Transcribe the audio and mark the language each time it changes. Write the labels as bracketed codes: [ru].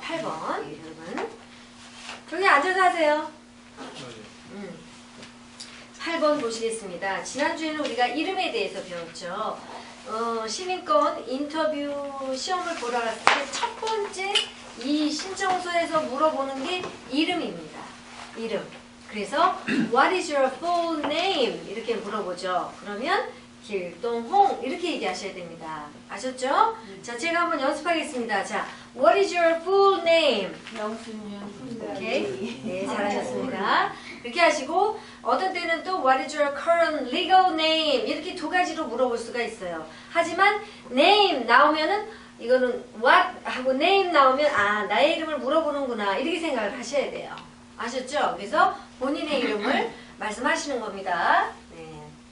[ko] 8번 여러분. 저기 앉아서 하세요. 8번 보시겠습니다. 지난주에는 우리가 이름에 대해서 배웠죠. 시민권 인터뷰 시험을 보러 갔을 때 첫 번째 이 신청서에서 물어보는 게 이름입니다. 이름. 그래서 [en] What is your full name? [ko] 이렇게 물어보죠. 그러면 길동홍 이렇게 얘기하셔야 됩니다. 아셨죠? 자, 제가 한번 연습하겠습니다. 자, [en] What is your full name? 오케이. [ko] 네, 잘하셨습니다. 그렇게 하시고 어떤 때는 또 [en] What is your current legal name? [ko] 이렇게 두 가지로 물어볼 수가 있어요. 하지만 name 나오면은 이거는 what 하고 name 나오면 아, 나의 이름을 물어보는구나 이렇게 생각을 하셔야 돼요. 아셨죠? 그래서 본인의 이름을 말씀하시는 겁니다. 네.